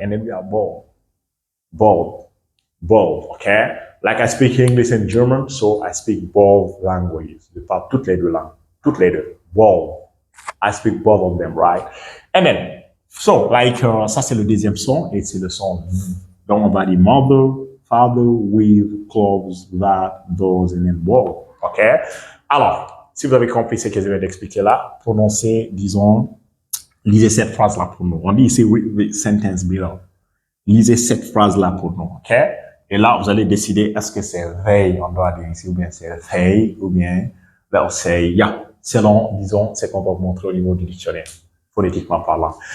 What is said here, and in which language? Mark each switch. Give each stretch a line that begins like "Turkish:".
English: And then we are bold, okay? Like I speak English and German, so I speak both languages.
French: Je parle toutes les deux langues, bold.
English: I speak both of them, right? And then, so, like,
French: ça c'est le deuxième son, et c'est le son. Donc, on va dire
English: mother, father, with, clothes, that, those, and then bold, okay?
French: Alors, si vous avez compris ce que je viens d'expliquer là, prononcez, disons, lisez cette phrase-là pour nous. On dit ici,
English: read the sentence below.
French: Lisez cette phrase-là pour nous, ok? Et là, vous allez décider, est-ce que c'est they, on doit dire ici, ou bien c'est they, ou bien,
English: let's say, yeah,
French: selon, disons, ce qu'on va vous montrer au niveau du dictionnaire, phonétiquement parlant.